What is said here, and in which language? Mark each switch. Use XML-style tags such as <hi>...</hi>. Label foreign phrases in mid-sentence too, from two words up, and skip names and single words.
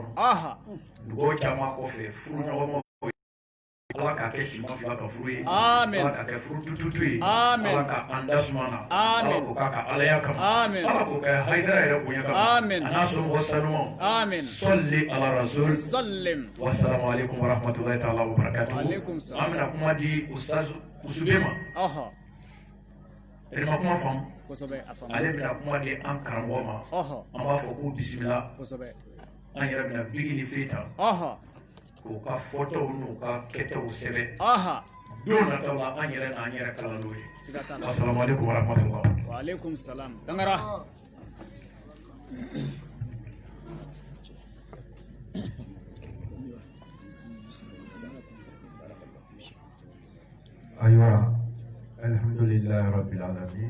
<bm>aha dugawu caman kɔfɛ furu ɲɔgɔnmaw ala k'a kɛ siman fila ka furu ye Amen. ala k'a kɛ furu tututu ye Amen. ala ka an da suma na Amen. ala k'o k'a ka alaya kama Amen. ala k'o kɛ hayidara yɛrɛ bonya kama Amen. a n'a somɔgɔ sanumaw Amen.</bm> <ar>صل على الرسول</ar> <bm>sallim</bm> <ar>والسلام عليكم ورحمة الله تعالى وبركاته وعليكم السلام.</ar> <bm>an bɛna kuma di ustaz usube ma aha e ma kuma faamu kosɛbɛ a faamu ale bɛna kuma di an karamɔgɔ ma aha an b'a fɔ k'u bisimila kosɛbɛ an yɛrɛ bɛna bigi ni fe ta aha k'u ka fɔtaw n'u ka kɛtaw sɛbɛn aha don nataw la an yɛrɛ n'an yɛrɛ kalan n'o ye siga t'a la</bm> <ar>السلام عليكم ورحمة الله وعليكم السلام tangara أيوة الحمد لله رب العالمين</ar>